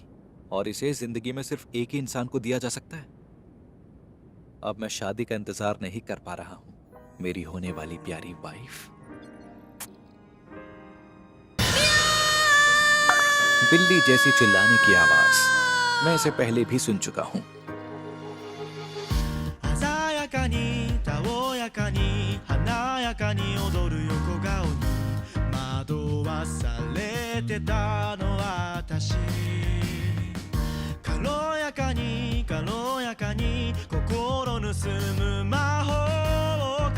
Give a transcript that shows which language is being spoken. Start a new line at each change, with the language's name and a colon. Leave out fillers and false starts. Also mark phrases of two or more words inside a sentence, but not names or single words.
Hindi: और इसे जिंदगी में सिर्फ एक ही इंसान को दिया जा सकता है। अब मैं शादी का इंतजार नहीं कर पा रहा हूं, मेरी होने वाली प्यारी वाइफ। बिल्ली जैसी चिल्लाने की आवाज मैं इसे पहले भी सुन चुका हूं।
Japanese: 鮮やかにたおやかに華やかに踊る横顔に惑わされてたの私軽やかに軽やかに心盗む魔法をか